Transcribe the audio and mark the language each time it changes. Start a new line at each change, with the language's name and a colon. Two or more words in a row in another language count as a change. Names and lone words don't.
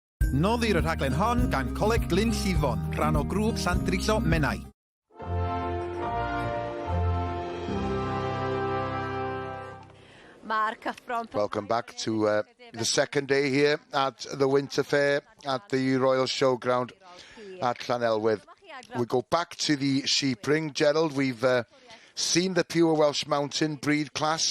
Welsh: Noddir y rhaglen hon gan Coleg Glyn Llifon, rhan o grŵp Sandriso Menai.
English: Welcome back to the second day here at the Winter Fair at the Royal Showground at Llanelwydd. We go back to the sheep ring. Gerald, we've seen the pure Welsh Mountain breed class.